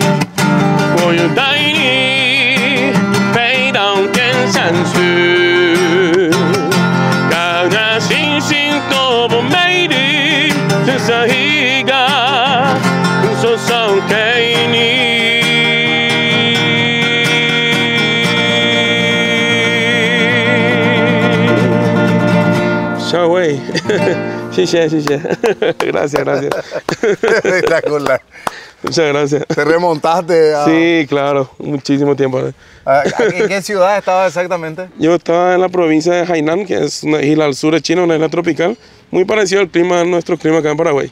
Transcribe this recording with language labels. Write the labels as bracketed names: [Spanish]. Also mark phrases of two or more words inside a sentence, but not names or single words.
[Chinese] 我要带你飞到天上去，看那星星多么美丽，只剩一个送上给你。小伟，谢谢谢谢 ， [Spanish] gracias gracias. Espectacular. Muchas gracias. ¿Te remontaste a...? Sí, claro, muchísimo tiempo. ¿En qué ciudad estabas exactamente? Yo estaba en la provincia de Hainan, que es una isla al sur de China, una isla tropical, muy parecido al clima, nuestro clima acá en Paraguay.